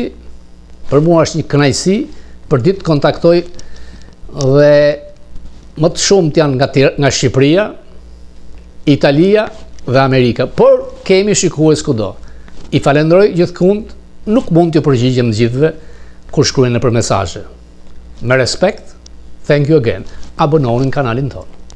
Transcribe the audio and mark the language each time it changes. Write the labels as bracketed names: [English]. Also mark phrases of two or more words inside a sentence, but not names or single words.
[Albanian] Për mua është një kënaqësi për ditë të kontaktoj dhe më të shumt janë nga Shqipëria, Italia dhe Amerika, por kemi shikues kudo. I falenderoj gjithkund, nuk mund t'ju përgjigjem të gjithëve kur shkruajnë nëpër mesazhe. Me respekt, [English] thank you again. [Albanian] Abonohen në kanalin tonë.